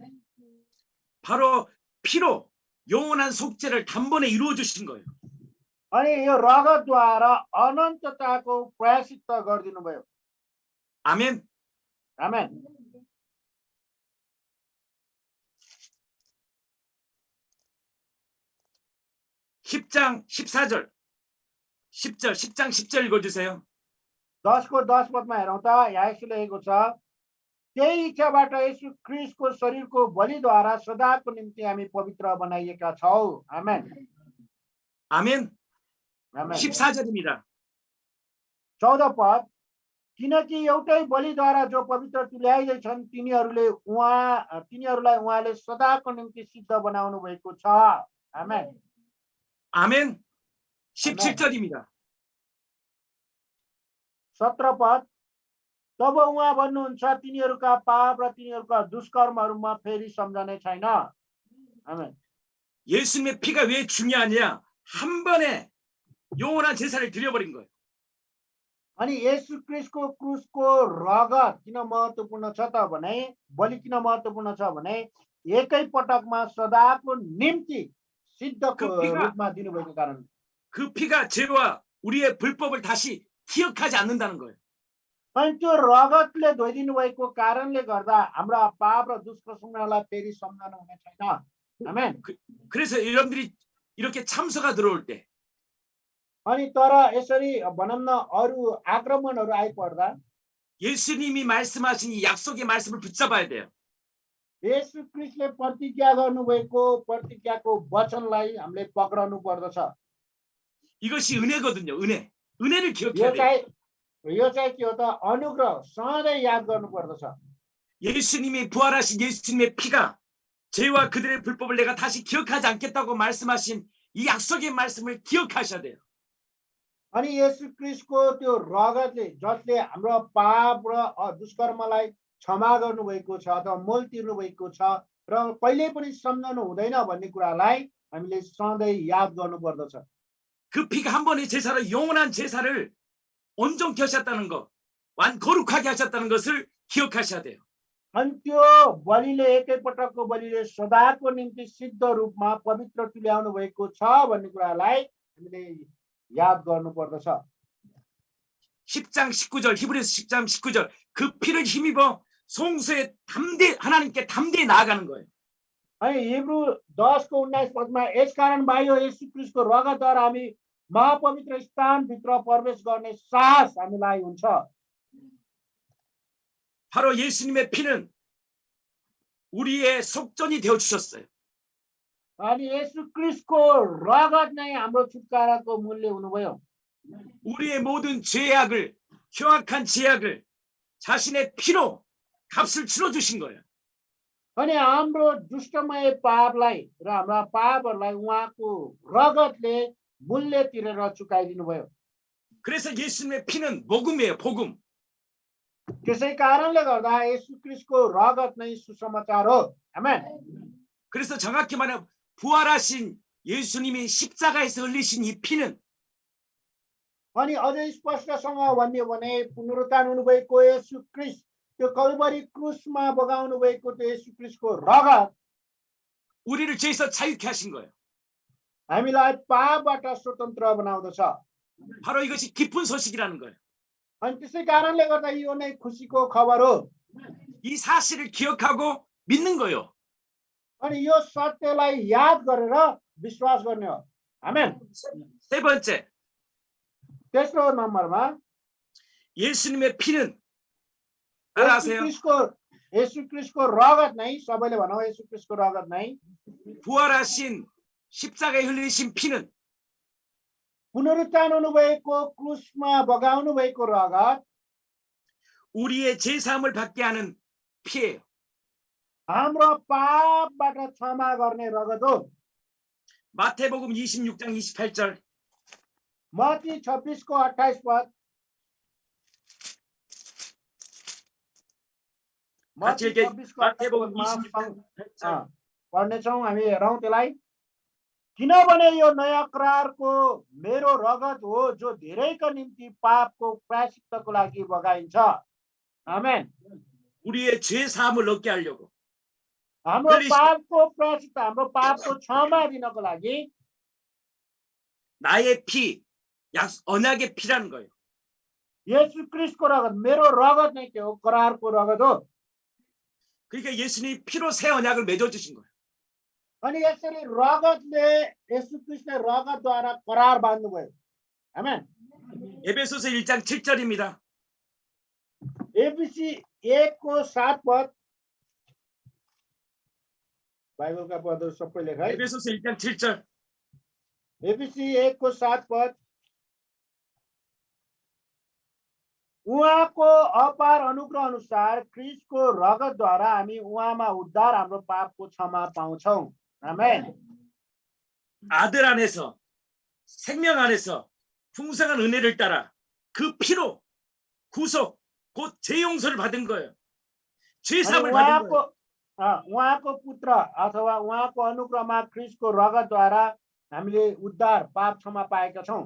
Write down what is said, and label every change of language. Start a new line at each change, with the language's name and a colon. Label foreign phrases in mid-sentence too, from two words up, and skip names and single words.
Korean: 바로 피로 영원한 속죄를 단번에 이루어 주신 거예요.
Nepali: अनि यो रगतद्वारा अनन्तताको प्रायश्चित्त गरिदिनु भयो
Korean: 아멘.
Nepali: आमेन
Korean: 10장 14절 10장 10절 읽어주세요.
Nepali: 10को 10 पदमा हेरौँ त यहाँ यसो लेखेको छ त्यही इच्छाबाट येशू ख्रीष्टको शरीरको बलिद्वारा सदाको निम्ति हामी पवित्र बनाइएका छौँ आमेन
Korean: 아멘.
Nepali: आमेन
Korean: 14절입니다.
Nepali: 14 पद किनकि एउटै बलिद्वारा जो पवित्र तुल्याइदैछन् तिनीहरूलाई उहाँले सदाको निम्ति सिद्ध बनाउनु भएको छ आमेन
Korean: 아멘. 17절입니다.
Nepali: 17 पद तब उहाँ भन्नुहुन्छ तिनीहरूका पाप र तिनीहरूका दुष्कर्महरूमा फेरि सम्झने छैन आमेन
Korean: 예수님의 피가 왜 중요하냐? 한 번에 영원한 제사를 드려버린 거예요.
Nepali: अनि येशू ख्रीष्टको क्रुसको रगत किन महत्त्वपूर्ण छ त भने बलि किन महत्त्वपूर्ण छ भने एकै पटकमा सदाको निम्ति सिद्धको रूपमा दिनुभएको कारण
Korean: 그 피가 죄와 우리의 불법을 다시 기억하지 않는다는 거예요.
Nepali: अनि त्यो रगतले धोइदिनु भएको कारणले गर्दा हाम्रा पाप र दुष्कर्मलाई फेरि सम्झना हुने छैन आमेन
Korean: 그래서 여러분들이 이렇게 참소가 들어올 때
Nepali: अनि तर यसरी भनौँ न अरू आक्रमणहरू आइपर्दा
Korean: 예수님이 말씀하신 이 약속의 말씀을 붙잡아야 돼요.
Nepali: येशू ख्रीष्टले प्रतिज्ञा गर्नुभएको प्रतिज्ञाको वचनलाई हामीले पक्राउनु पर्दछ
Korean: 이것이 은혜거든요. 은혜를 기억해야 돼요.
Nepali: यो चाहिँ के हो त अनुग्रह सधैँ याद गर्नु पर्दछ
Korean: 예수님이 부활하신 예수님의 피가 죄와 그들의 불법을 내가 다시 기억하지 않겠다고 말씀하신 이 약속의 말씀을 기억하셔야 돼요.
Nepali: अनि येशू ख्रीष्टको त्यो रगतले जसले हाम्रो पाप र दुष्कर्मलाई क्षमा गर्नुभएको छ अथवा मोल तिर्नु भएको छ र कहिले पनि सम्झनु हुँदैन भन्ने कुरालाई हामीले सधैँ याद गर्नु पर्दछ
Korean: 그 피가 한 번의 제사로 영원한 제사를 온전케 하셨다는 것, 거룩하게 하셨다는 것을 기억하셔야 돼요.
Nepali: अनि त्यो बलिले एकै पटकको बलिले सदाको निम्ति सिद्ध रूपमा पवित्र तुल्याउनु भएको छ भन्ने कुरालाई हामीले याद गर्नु पर्दछ
Korean: 10장 19절 히브리서 10장 19절 그 피를 힘입어 송수에 하나님께 담대히 나아가는 거예요.
Nepali: अनि हिब्रू 10को 19 पदमा यसकारण भाइयो येशू ख्रीष्टको रगतद्वारा हामी महापवित्र स्थानभित्र प्रवेश गर्ने साहस हामीलाई हुन्छ
Korean: 바로 예수님의 피는 우리의 속전이 되어 주셨어요.
Nepali: अनि येशू ख्रीष्टको रगत नै हाम्रो छुटकाराको मूल्य हुनुभयो
Korean: 우리의 모든 죄악을 흉악한 죄악을 자신의 पि로 값을 치러 주신 거예요.
Nepali: अनि हाम्रो दुष्टमय पापलाई र हाम्रा पापहरूलाई उहाँको रगतले मूल्य तिरेर चुकाइदिनु भयो
Korean: 그래서 예수님의 피는 복음이에요. 복음.
Nepali: त्यसै कारणले गर्दा येशू ख्रीष्टको रगत नै सुसमाचार हो आमेन
Korean: 그래서 정확히 말하면 부활하신 예수님이 십자가에서 흘리신 이 피는
Nepali: अनि अझै स्पष्टसँग भन्यो भने पुनरुत्थान हुनुभएको येशू ख्रीष्ट त्यो कल्भरी क्रुसमा बगाउनु भएको त्यो येशू ख्रीष्टको रगत
Korean: 우리를 죄에서 자유케 하신 거예요.
Nepali: हामीलाई पापबाट स्वतन्त्र बनाउँदछ।
Korean: 바로 이것이 기쁜 소식이라는 거예요.
Nepali: अनि त्यसै कारणले गर्दा यो नै खुसीको खबर हो।
Korean: 이 사실을 기억하고 믿는 거예요.
Nepali: अनि यो सत्यलाई याद गरेर विश्वास गर्ने हो। आमेन।
Korean: 세 번째,
Nepali: तेस्रो नम्बरमा
Korean: 예수님의 피는 따라하세요.
Nepali: येशू ख्रीष्टको रगत नै, सबैले भनौँ येशू ख्रीष्टको रगत नै,
Korean: 부활하신 십자가에 흘리신 피는
Nepali: पुनरुत्थान हुनुभएको क्रुसमा बगाउनु भएको रगत
Korean: 우리의 죄사함을 받게 하는 피예요.
Nepali: हाम्रो पापबाट क्षमा गर्ने रगत हो।
Korean: 마태복음 26장 28절.
Nepali: मत्ती 26 को 28 पद।
Korean: 같이 읽게. 마태복음 26장 28절.
Nepali: पढ्नेछौँ हामी, हेरौँ त्यसलाई। किनभने यो नयाँ करारको मेरो रगत हो जो धेरैको निम्ति पापको प्रायश्चित्तको लागि बगाइन्छ। आमेन।
Korean: 우리의 죄사함을 얻게 하려고.
Nepali: हाम्रो पापको प्रायश्चित्त, हाम्रो पापको क्षमा दिनको लागि
Korean: 나의 피, 언약의 피라는 거예요.
Nepali: येशू ख्रीष्टको रगत, मेरो रगत नै के हो? करारको रगत हो।
Korean: 그러니까 예수님이 피로 새 언약을 맺어 주신 거예요.
Nepali: अनि यसरी रगतले, येशू ख्रीष्टले रगतद्वारा करार बाँध्नुभयो। आमेन।
Korean: 에베소서 1장 7절입니다.
Nepali: एफिसी 1 को 7 पद। बाइबलका पदहरू सबै लेख है।
Korean: 에베소서 1장 7절.
Nepali: एफिसी 1 को 7 पद। उहाँको अपार अनुग्रह अनुसार ख्रीष्टको रगतद्वारा हामी उहाँमा उद्धार, हाम्रो पापको क्षमा पाउँछौँ। आमेन।
Korean: 아들 안에서, 생명 안에서 풍성한 은혜를 따라 그 피로 구속, 곧 죄용서를 받은 거예요. 죄사함을 받은 거예요.
Nepali: उहाँको पुत्र अथवा उहाँको अनुग्रहमा ख्रीष्टको रगतद्वारा हामीले उद्धार, पाप क्षमा पाएका छौँ।